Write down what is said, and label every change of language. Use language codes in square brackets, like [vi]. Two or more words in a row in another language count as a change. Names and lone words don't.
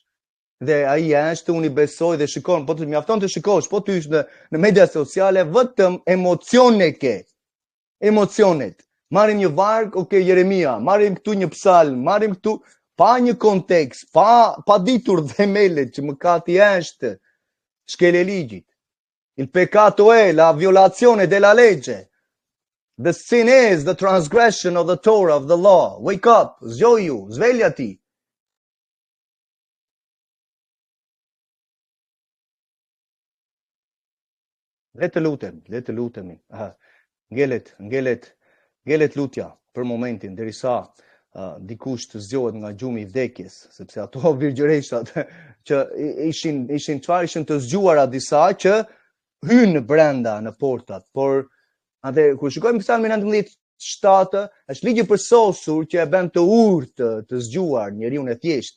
[sq] Dhe ai është, unë i besoj dhe shikon, po të mjafton të shikosh, po të hysh në media sociale, vetëm emocione ke. Emocionet. Marrim një varg, Jeremia, marrim këtu një psalm, marrim këtu pa një kontekst, pa ditur themelet që mëkati është shkelje ligjit. [it] Il peccato è la violazione della legge. [en] The sin is the transgression of the Torah, of the law. Wake up, [sq] zgjoju, sveljati. Le të lutemi. Ngelet lutja për momentin, derisa dikush të zgjohet nga gjumi i vdekjes, sepse ato virgjëreshat që ishin të zgjuara disa që hynë brenda në portat, por atë kur shikojmë Psalmin 19:7, është ligji përsosur që e bën të urtë, të zgjuar njeriu e thjeshtë.